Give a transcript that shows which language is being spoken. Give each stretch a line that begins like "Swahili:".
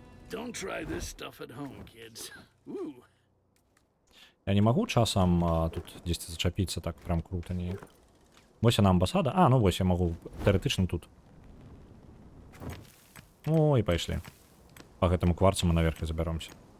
English: Don't try this stuff at home, kids. Ooh.
Belarusian: Я не магу часам тут дзесьці зачапіцца так прям круто неяк. Вось яна амбасада. Ну вось я магу тэарэтычна тут. Ну і пайшлі. Па гэтаму кварцу мы наверх і забяромся.